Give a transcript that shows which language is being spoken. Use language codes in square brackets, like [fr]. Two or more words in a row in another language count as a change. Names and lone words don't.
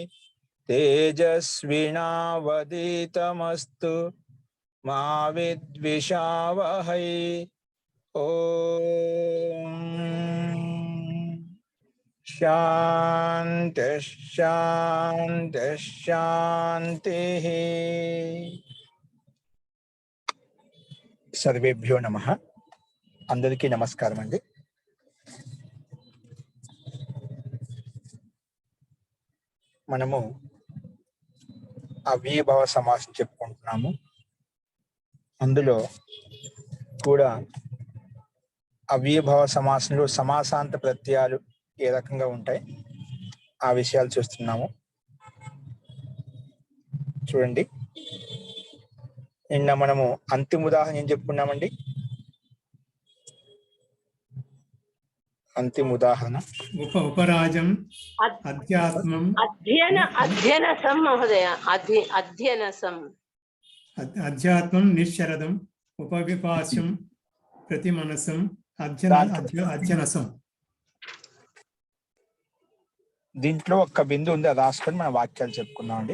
[sa] तेजस्विनावधीतमस्तु मा विद्विषावहै। ओम शांति शांति शांति। सर्वेभ्यो नमः। [te] అందరికీ నమస్కారం అండి। మనము అవ్యయభావ సమాసం చెప్పుకుంటున్నాము। అందులో కూడా అవ్యయభావ సమాసంలో సమాసాంత ప్రత్యయాలు ఏ రకంగా ఉంటాయి ఆ విషయాలు చూస్తున్నాము। చూడండి, నిన్న మనము అంతిమ ఉదాహరణ ఏం చెప్పుకున్నామండి? [sa] अंतिम उदाहरण उपराजम अध्यात्मम अध्ययनसम महोदय अध्ययनसम अध्यात्मम निश्चरदम उपविपास्यम प्रतिमनसम अध्ययनसम। [te] దీంట్లో ఒక్క బిందు ఉంది, అది రాసుకొని మన వాక్యాలు చెప్పుకుందామండి।